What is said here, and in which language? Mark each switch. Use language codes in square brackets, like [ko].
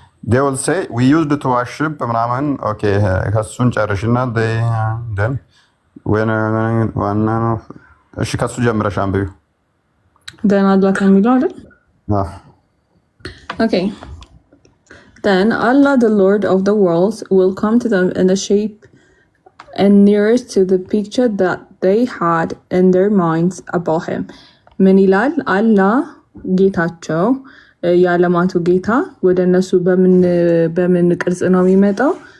[en] they will say we used to worship [am] ምናምን። ኦኬ ከሱን ጨርሽና [en] then when [am] ዋና ነው። እሺ ከሱ ጀምረሽ አንብቢው። then አላህ ከሚለው አይደል? [en] Okay. Then Allah, the Lord of the worlds, will come to them in a shape and nearest to the picture that they had in their minds about him. [am] ምን ይላል? አላህ ጌታቸው የዓለማቱ ጌታ ወደ እነሱ በምን ቅርጽ ነው የሚመጣው?